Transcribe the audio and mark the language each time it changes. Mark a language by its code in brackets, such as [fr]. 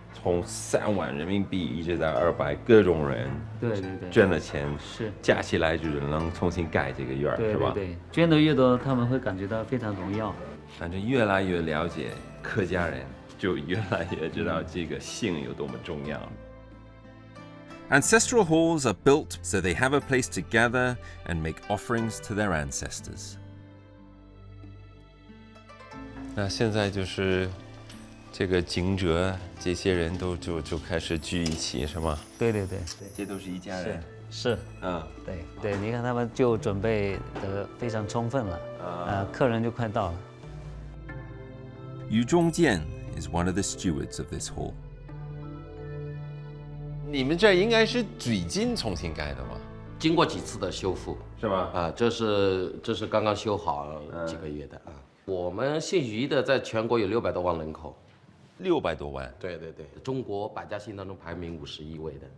[zh] 从3万人民币一直到200，各种人对，捐了钱，是加起来就是能重新盖这个院儿，是吧？对，捐的越多，他们会感觉到非常荣耀。反正越来越了解客家人，就越来越知道这个姓有多么重要。 [en] Ancestral halls are built so they have a place to gather and make offerings to their ancestors. [zh] 那现在就是这个惊蛰，这些人都就开始聚一起，是吗？对，这都是一家人。是，对，你看他们就准备得非常充分了，客人就快到了。 [en] Yu Zhongjian is one of the stewards of this hall. [zh] 你们这应该是最近重新盖的吗？经过几次的修复，是吧？这是刚刚修好几个月的啊。我们姓于的在全国有600多万人口，600多万。对，中国百家姓当中排名51位的。